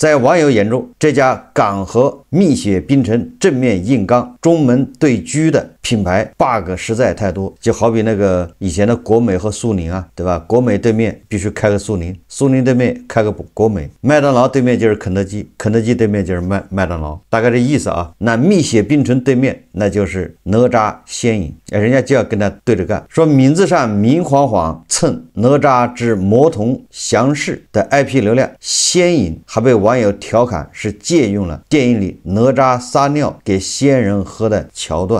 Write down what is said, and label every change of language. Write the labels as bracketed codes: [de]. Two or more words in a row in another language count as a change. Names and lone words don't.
[zh] 在網友眼中，這家港和蜜雪冰城正面硬剛、中門對狙的品牌 bug 實在太多，就好比那個以前的國美和蘇寧啊，對吧？國美對面必須開個蘇寧，蘇寧對面開個國美，麥當勞對面就是肯德基，肯德基對面就是麥當勞，大概這意思啊。那蜜雪冰城對面那就是哪吒仙飲，人家就要跟他對着幹，說名字上明晃晃蹭哪吒之魔童降世的 IP 流量，仙飲還被網友調侃是借用了電影裡哪吒撒尿給仙人喝的橋段。